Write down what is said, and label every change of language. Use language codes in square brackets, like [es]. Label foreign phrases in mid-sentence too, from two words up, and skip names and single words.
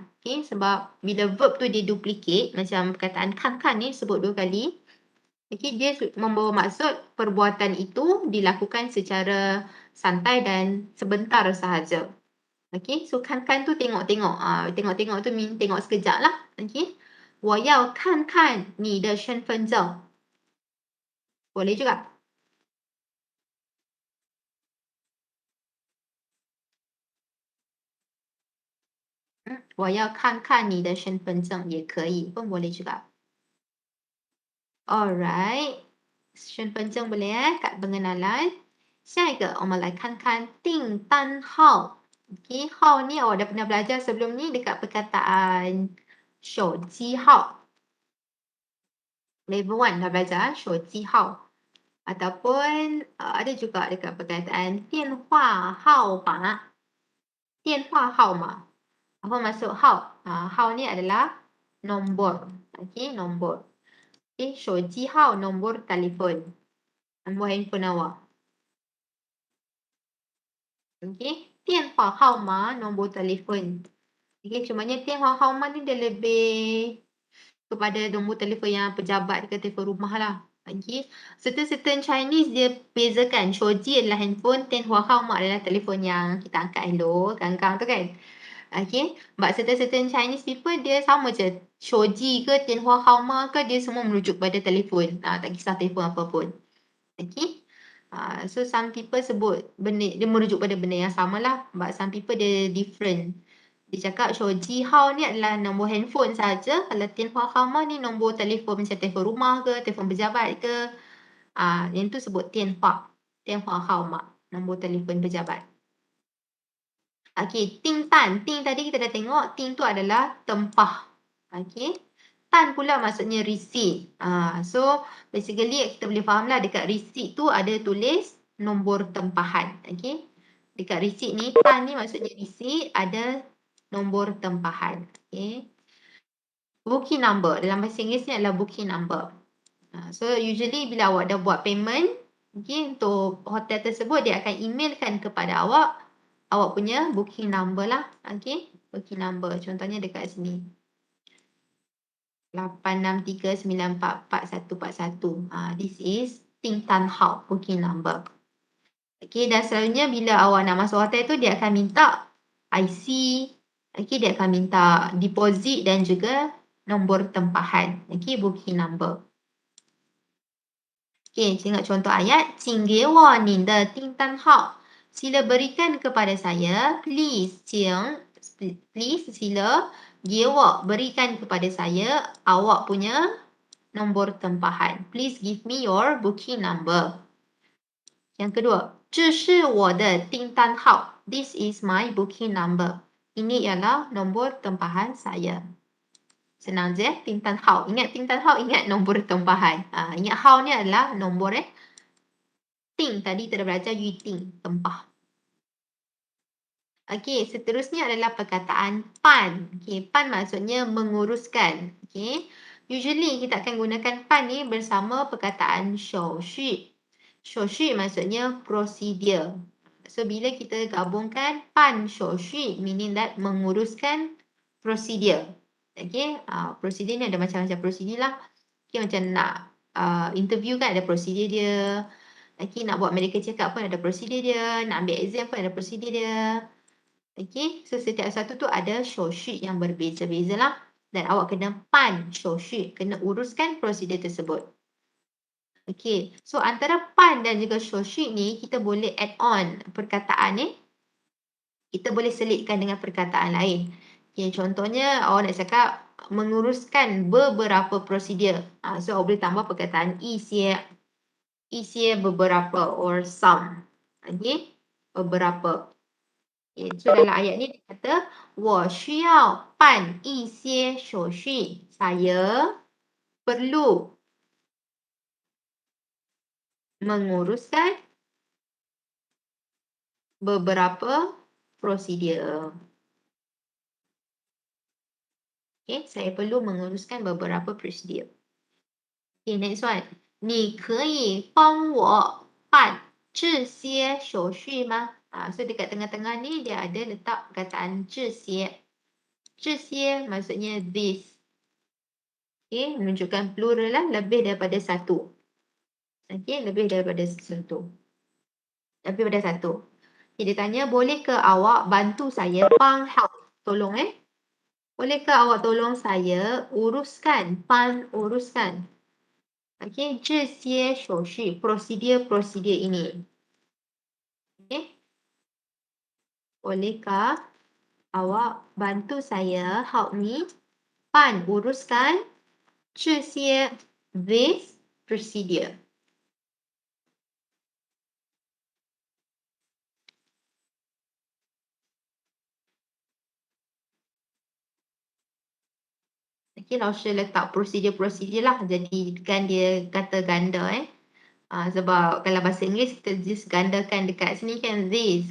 [ms] Okay, sebab bila verb tu dia duplicate, macam perkataan kan ni sebut 2 kali. Okey, dia membawa maksud perbuatan itu dilakukan secara santai dan sebentar sahaja. Okey, so [zh] 看看 [ms] tu tengok-tengok. Tengok-tengok tu mean tengok sekejap lah. Okey. [zh] 我要看看你的身份证. [ms] Boleh juga. [zh] 我要看看你的身份证 也可以 [ms] pun boleh juga. Alright. 身份证 boleh kad pengenalan. [zh] 下一个我们来看看订单号. [ms] Okey, 号ni awak dah pernah belajar sebelum ni dekat perkataan 手机号. Level 1 dah belajar 手机号. Ataupun ada juga dekat perkataan 电话号码. [zh] 电话号码. [ms] Apa maksud hao? Hao ni adalah nombor. Okey, nombor. Okey, 手机号 nombor telefon. Nombor handphone awak. Okey, 电话号码 nombor telefon. Okey, cumanya 电话号码ni dia lebih kepada nombor telefon yang pejabat dekat telefon rumah lah. Okey, [en] certain Chinese [ms] dia bezakan. 手机 adalah handphone, 电话号码 adalah telefon yang kita angkat hello, gang-gang tu kan. Okay, [en] but certain Chinese people [ms] dia sama je. 手机 ke 电话号码 ke dia semua merujuk pada telefon. Tak kisah telefon apa pun. Okay. [en] So some people [ms] sebut benda dia merujuk pada benda yang sama lah. [en] But some people [ms] dia different. Dia cakap 手机号 ni adalah nombor handphone saja. Kalau 电话号码 ni nombor telefon macam telefon rumah ke, telefon pejabat ke. Yang tu sebut 电话号码, nombor telefon pejabat. Okey, [zh] 订单. [ms] Ting tadi kita dah tengok, ting tu adalah tempah. Okey. Tan pula maksudnya receipt. [en] So basically [ms] kita boleh fahamlah dekat receipt tu ada tulis nombor tempahan. Okey. Dekat receipt ni, tan ni maksudnya receipt, ada nombor tempahan. Okey. [en] Booking number. [ms] Dalam bahasa Inggeris ni adalah [en] booking number. [ms] So usually bila awak dah buat payment, okay, untuk hotel tersebut, dia akan emailkan kepada awak punya [en] booking number [ms] lah. Okay, [en] booking number. [ms] Contohnya dekat sini. 8639444141. [en] This is [zh] 订单号 [en] booking number. [ms] Okay, dan selalunya bila awak nak masuk hotel tu, dia akan minta IC. Okay, dia akan minta deposit dan juga nombor tempahan. Okay, [en] booking number. [ms] Okay, tengok contoh ayat. [zh] 请给我你的订单号. [ms] Sila berikan kepada saya. Please, sila. [zh] 给我, [ms] berikan kepada saya awak punya nombor tempahan. [en] Please give me your booking number. [ms] Yang kedua. [zh] 这是我的订单号. [en] This is my booking number. [ms] Ini ialah nombor tempahan saya. Senang je, [zh] 订单号. [ms] Ingat [zh] 订单号, [ms] ingat nombor tempahan. Ingat Hao ni adalah nombor Ting tadi kita dah belajar [zh] 预订, [ms] tempah. Okey, seterusnya adalah perkataan pan. Okey, pan maksudnya menguruskan. Okey. Usually kita akan gunakan pan ni bersama perkataan 手续. 手续 maksudnya procedure. So bila kita gabungkan [zh] 办手续 [en] meaning that [ms] menguruskan procedure. Okey, prosedur ni ada macam-macam prosedur lah. Okey, macam nak interview kan ada prosedur dia. Okey, nak buat [en] medical check up [ms] pun ada prosedur dia. Nak ambil exam pun ada prosedur dia. Okey, so setiap satu tu ada 手续 yang berbeza-beza lah. Dan awak kena pan 手续, kena uruskan prosedur tersebut. Okey, so antara pan dan juga 手续 ni kita boleh [en] add on [ms] perkataan ni. Kita boleh selitkan dengan perkataan lain. Okay, contohnya awak nak cakap menguruskan beberapa prosedur. So awak boleh tambah perkataan 一些 beberapa [en] or some. [ms] Okay, beberapa. Okay, so dalam ayat ni dia kata [zh] 我需要办一些手续. [ms] Saya perlu menguruskan beberapa prosedur. Okay, saya perlu menguruskan beberapa prosedur. [en] Okay, next one. [zh] 你可以帮我办这些手续吗? [ms] So dekat tengah-tengah ni dia ada letak perkataan 这些. 这些 maksudnya this. Okay, menunjukkan plural lah, lebih daripada satu. Okey, lebih daripada satu. Lebih daripada satu. Okay, dia tanya, boleh ke awak bantu saya help, tolong Boleh ke awak tolong saya uruskan, uruskan. Okey, [zh] 这些手续 [ms] prosedur ini. Okey. Bolehkah awak bantu saya, [en] help me, [ms] uruskan 这些 [en] this procedure. [ms] Okey, Lausha letak prosedur lah, jadikan dia kata ganda sebab kalau bahasa Inggeris kita just gandakan dekat sini kan this.